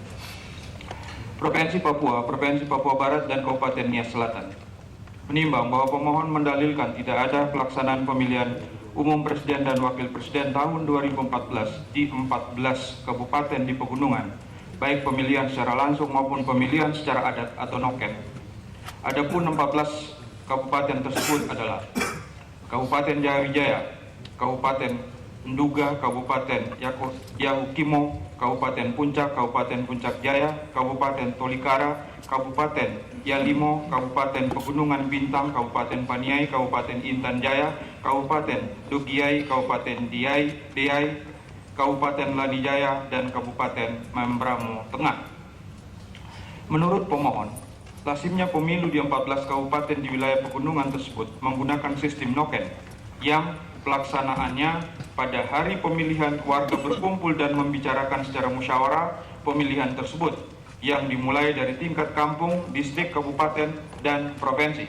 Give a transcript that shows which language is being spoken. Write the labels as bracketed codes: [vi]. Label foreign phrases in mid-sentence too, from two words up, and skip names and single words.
[id] Provinsi Papua, Provinsi Papua Barat, dan Kabupaten Nias Selatan menimbang bahwa pemohon mendalilkan tidak ada pelaksanaan pemilihan umum presiden dan wakil presiden tahun 2014 di 14 kabupaten di pegunungan, baik pemilihan secara langsung maupun pemilihan secara adat atau noken. Adapun 14 kabupaten tersebut adalah Kabupaten Jayawijaya, Kabupaten Nduga, Kabupaten Yahukimo, Kabupaten Puncak, Kabupaten Puncak Jaya, Kabupaten Tolikara, Kabupaten Yalimo, Kabupaten Pegunungan Bintang, Kabupaten Paniai, Kabupaten Intan Jaya, Kabupaten Dugiai, Kabupaten Deai, Kabupaten Lanijaya, dan Kabupaten Membramo Tengah. Menurut pemohon, lazimnya pemilu di 14 kabupaten di wilayah pegunungan tersebut menggunakan sistem noken yang pelaksanaannya pada hari pemilihan warga berkumpul dan membicarakan secara musyawarah pemilihan tersebut yang dimulai dari tingkat kampung, distrik, kabupaten, dan provinsi.